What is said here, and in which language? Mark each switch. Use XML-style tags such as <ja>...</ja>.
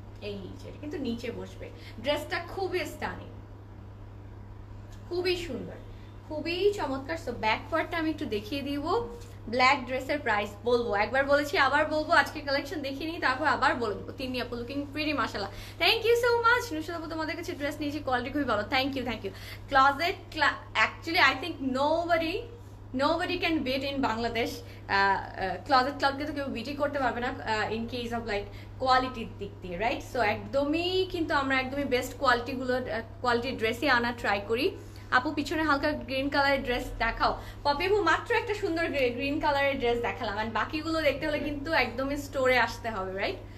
<bn>এই যে কিন্তু নিচে বসবে। ড্রেসটা খুবই স্টানিং, খুবই সুন্দর, খুবই চমৎকার। সো ব্যাক পার্টটা আমি একটু দেখিয়ে দিব। ব্ল্যাক ড্রেসের প্রাইস বলবো, একবার বলেছি আবার বলবো, আজকে কালেকশন দেখিয়ে নিই তারপর আবার বলবো। তিনি আপু লুকিং প্রিটি মাশাআল্লাহ, thank you so much. Nusrat আপু তোমাদের কাছে ড্রেস নিয়েছি, কোয়ালিটি খুবই ভালো, thank you thank you. Closet actually</bn> <en>I think nobody can beat in Bangladesh.</en> <bn>Closet ক্লাউডকে তো কেউ বিটই করতে পারবে না ইন কেস অফ লাইক কোয়ালিটির দিক দিয়ে, রাইট? সো একদমই কিন্তু আমরা একদমই বেস্ট কোয়ালিটির ড্রেসই আনা ট্রাই করি। আপু পিছনে হালকা গ্রিন কালারের ড্রেস দেখাও। পপি আপু মাত্র একটা সুন্দর গ্রিন কালারের ড্রেস দেখালাম, এন্ড বাকিগুলো দেখতে হলে কিন্তু একদমই স্টোরে আসতে হবে, রাইট?</bn>